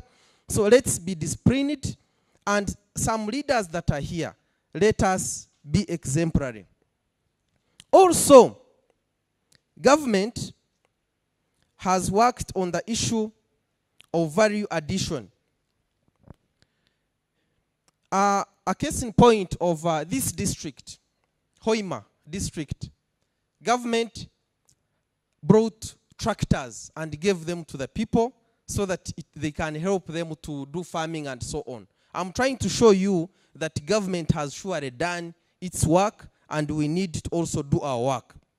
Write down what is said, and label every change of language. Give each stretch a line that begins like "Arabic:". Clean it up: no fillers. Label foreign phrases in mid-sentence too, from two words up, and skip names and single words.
English: So let's be disciplined, and some leaders that are here, let us be exemplary. Also, government has worked on the issue of value addition. A case in point of this district, Hoima district, government brought tractors and gave them to the people so that they can help them to do farming and so on. I'm trying to show you that government has surely done its work, and we need to also do our work.